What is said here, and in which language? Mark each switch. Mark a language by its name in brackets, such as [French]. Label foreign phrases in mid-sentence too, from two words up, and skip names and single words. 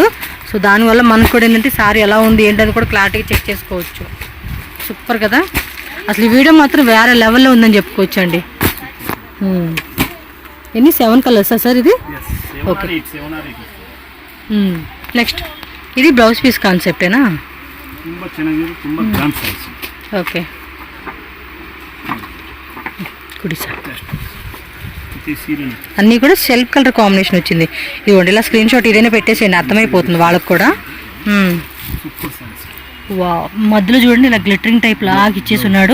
[Telugu] సో దానివల్ల మనకు కూడా ఏంటంటే సారీ ఎలా ఉంది ఏంటని కూడా క్లారిటీగా చెక్ చేసుకోవచ్చు. సూపర్ కదా. అసలు ఈ వీడియో మాత్రం వేరే లెవెల్లో ఉందని చెప్పుకోవచ్చు అండి. ఎన్ని 7 కలర్సా సార్ ఇది? ఓకే. నెక్స్ట్ ఇది [English] blouse piece concept? [Kannada] ತುಂಬ ಚೆನ್ನಾಗಿದೆ, ತುಂಬ [English] grand size. [Telugu] ఓకే కుడి సార్. ఇది సీರೆ అన్నీ కూడా [English] self colour combination [Telugu] వచ్చింది. ఇదిగోండి ఇలా [English] screen shot [Telugu] ఇదైనా పెట్టేసేయండి, అర్థమైపోతుంది వాళ్ళకి కూడా. [English] super sarees. [Telugu] వా మధ్యలో చూడండి ఇలా [English] glittering type [Telugu] లాగా ఇచ్చేసి ఉన్నాడు.